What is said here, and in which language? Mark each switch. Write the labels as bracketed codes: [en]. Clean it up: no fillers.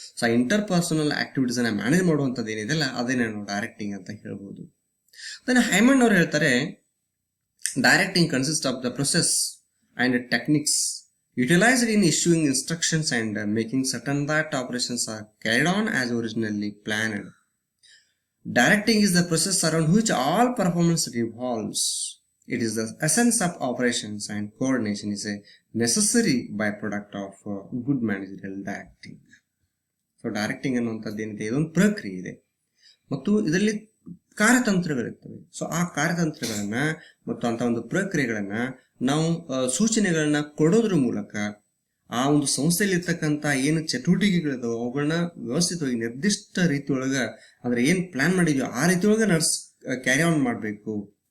[kn] So ಆ interpersonal activities ಅನ್ನ manage ಮಾಡುವಂಥದ್ದು ಏನಿದೆಲ್ಲ ಅದೇ ನಾವು ಡೈರೆಕ್ಟಿಂಗ್ ಅಂತ ಹೇಳ್ಬೋದು. [en] then Haimann [kn] ಅವರು ಹೇಳ್ತಾರೆ, [en] Directing consist of the process and techniques utilized in issuing instructions and making certain that operations are carried on as originally planned. Directing is the process around which all performance revolves. It is the essence of operations, and coordination is a necessary byproduct of good managerial directing. [kn] So directing ಅನ್ನುವಂಥದ್ದು ಏನಿದೆ ಇದೊಂದು ಪ್ರಕ್ರಿಯೆ ಇದೆ ಮತ್ತು ಇದರಲ್ಲಿ ಕಾರ್ಯತಂತ್ರಗಳಿರ್ತವೆ. So ಆ ಕಾರ್ಯತಂತ್ರಗಳನ್ನ ಮತ್ತು ಅಂತ ಒಂದು ಪ್ರಕ್ರಿಯೆಗಳನ್ನ ನಾವು ಸೂಚನೆಗಳನ್ನ ಕೊಡೋದ್ರ ಮೂಲಕ ಆ ಒಂದು ಸಂಸ್ಥೆಯಲ್ಲಿ ಇರ್ತಕ್ಕಂಥ ಏನು ಚಟುವಟಿಕೆಗಳಿದಾವೆ ಅವುಗಳನ್ನ ವ್ಯವಸ್ಥಿತವಾಗಿ ನಿರ್ದಿಷ್ಟ ರೀತಿಯೊಳಗ ಅಂದ್ರೆ ಏನ್ ಪ್ಲಾನ್ ಮಾಡಿದ್ಯೋ ಆ ರೀತಿಯೊಳಗೆ ಕ್ಯಾರಿ ಆನ್ ಮಾಡಬೇಕು.